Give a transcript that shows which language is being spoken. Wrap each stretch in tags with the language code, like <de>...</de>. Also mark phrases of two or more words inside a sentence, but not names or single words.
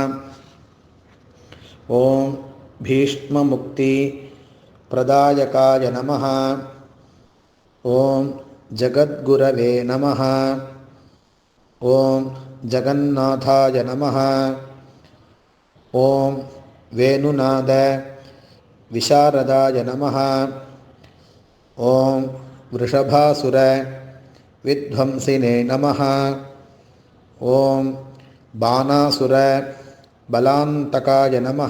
<sa>ओं भीष्ममुक्ति प्रदायकाय नमः। ओं जगद्गुरवे नमः। ओं जगन्नाथाय नमः। ओं वेणुनाद विशारदाय नमः. ओं वृषभासुर विध्वंसिने नमः. ओं बाणासुर बलान्तकाय नमः.</sa>